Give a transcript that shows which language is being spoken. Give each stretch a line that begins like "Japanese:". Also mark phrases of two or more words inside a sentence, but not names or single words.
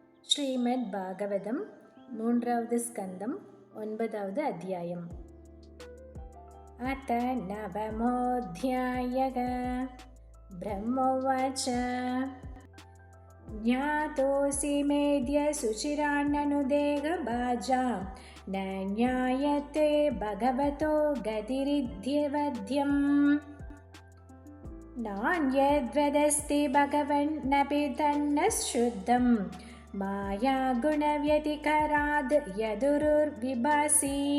Tamil: ஸ்ரீமத் பாகவதம் 3வது ஸ்கந்தம் 9வது அத்தியாயம்.
Sanskrit: அத நவமோऽध्यायः. ब्रह्मोवाच ज्ञातोऽसि मेद्य शुचिरान्ननुदेहभाजा न ज्ञायते भगवतो गतिरिध्यवध्यम्. नान्यद्वदस्ति भगवन्नपि तन्न शुद्धं माया गुणव्यतिकराद् यदुरुर्विभासि.